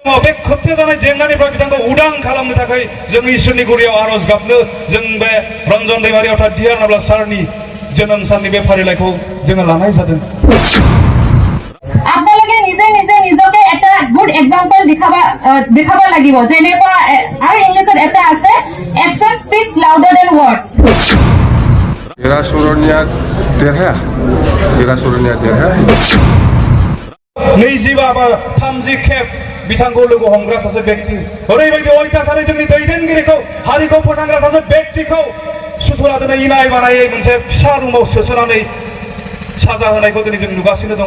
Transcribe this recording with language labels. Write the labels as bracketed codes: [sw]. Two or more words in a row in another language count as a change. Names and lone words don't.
[brx] बे खोबथे जानाय जेंनानिफ्राय बिथांखौ उदां खालामनो थाखाय जों इसोरनि गुरियाव आरज गाबनो जों बे रन्जन दैमारि अर्थात डिआर नाब्ला सारनि जोनोम साननि बे फारिलाइखौ जोङो लानाय जादों। [as] আপোনালোকে নিজে নিজে নিজকে এটা [en] good example [as] দেখাব লাগিব যেনেকুৱা আৰু ইংলিছত এটা আছে [en] action speaks louder than words. [brx] Era Soronia Derha. नैजिबा बा 30 खेब बिथांखौ लोगो हमग्रा सासे व्यक्ति ओरैबायदि अयथासारै जोंनि दैदेनगिरिखौ हारिखौ फोथांग्रा सासे व्यक्तिखौ सुथुरा दिनै इनाय बानायै मोनसे फिसा रुमाव सोसोनानै साजा होनायखौ दिनै जों नुगासिनो दङ।